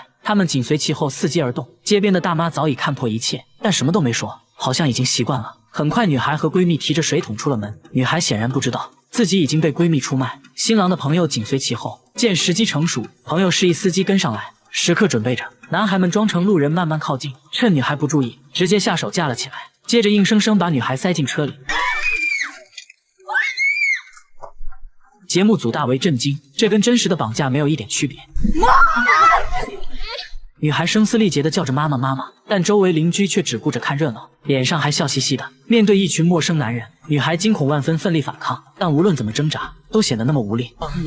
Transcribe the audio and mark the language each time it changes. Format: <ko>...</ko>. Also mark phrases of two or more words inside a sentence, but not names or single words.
<zh>他們緊隨其後伺機而動。街邊的大媽早已看破一切，但什麼都沒說，好像已經習慣了。很快女孩和閨蜜提着水桶出了門，女孩顯然不知道自己已經被閨蜜出賣。新郎的朋友緊隨其後，見時機成熟，朋友示意司機跟上來，時刻準備着。男孩們装成路人慢慢靠近，趁女孩不注意，直接下手架了起来，接着硬生生把女孩塞进车裡。節目組大為震驚，這跟真實的綁架沒有一點區別。女孩聲嘶力竭地叫着媽媽媽媽，但周圍鄰居卻只顧着看熱鬧，臉上還笑嘻嘻的。面對一群陌生男人，女孩驚恐萬分，奮力反抗，但無論怎麼掙扎，都顯得那麼無力。</zh>